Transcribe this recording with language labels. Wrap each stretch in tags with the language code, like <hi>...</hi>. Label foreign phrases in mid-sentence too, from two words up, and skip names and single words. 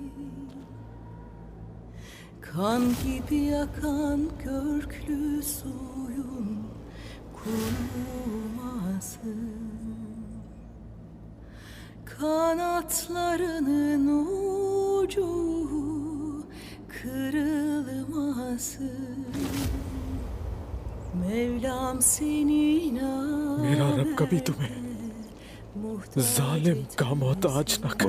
<tr>Kan gibi akan köklü suyun kurumasın. Kanatlarının ucu kırılmasın. Mevlam seni</tr> <ur>मेरा रब कभी तुम्हें जालिम का मोहताज न करे।</ur>